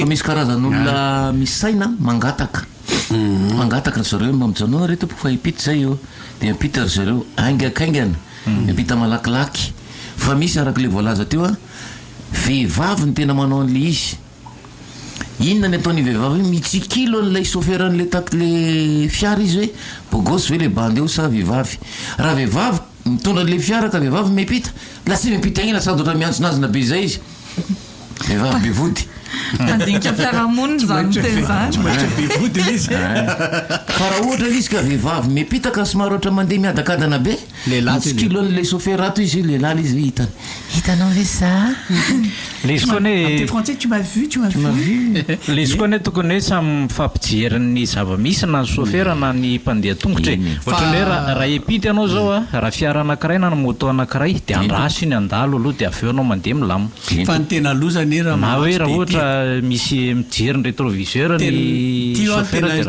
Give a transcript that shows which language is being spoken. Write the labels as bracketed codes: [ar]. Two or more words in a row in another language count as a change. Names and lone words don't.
[mg] fa misy karazan'olona misy saina mangataka zareo mamijanoana re tompoko fa hipita zay eo de mipita ry zareo aingakaingana mipita malakilaky fa misy arak'le voalaza teo a vehivavy ny tena manao an'le izy inona ny ataony vehivavy mitsikilo an'lay chauffeuran'le le fiara izy hoe bogosy ve le bande eo sa vehivavy raha vehivavy mitondra an'le fiara ka vehivavy mipita la sy mipita igny sady oatra miantsonazina be zay izy vehivavy be vody andinika fiarahamoniny zany teny zany fa raha ohatra izy ka vehivavy mipita ka somary ohatra mandeha miadakadana be mitsikilo an'le chauffeur ato izy lehilahy izy hoe hitanao ve sa le izy koa ne [fr] français tu m'as vu [mg] le izy koa ne tokony hoe samy mifampijery zava-misy na ny chauffeur na ny mpandeha tongotra ohatrany hoe raha epity anao zao a raha fiara anankiray na moto anankiray de andraso iny andalo aloha de aveo anao mandeha milamo fa ny tena lozany na hoe raha ohatra misy mijery ny rétroviseur ny chauffeur de